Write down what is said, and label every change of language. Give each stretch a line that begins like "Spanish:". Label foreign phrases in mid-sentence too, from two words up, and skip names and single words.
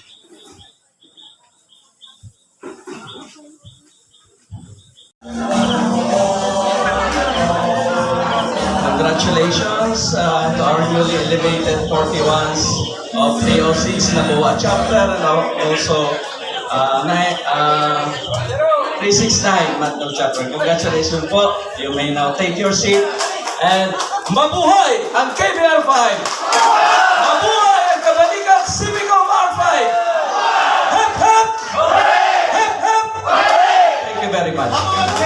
English: Congratulations to our newly elevated 41s of POCs na BOA chapter and also 369 Matno chapter. Congratulations po. You may now take your seat and
Filipino: mabuhay ang KBR5! Mabuhay ang Kabalikat Civicum R5!
English: Hep hep! Hep hep! Thank you very much.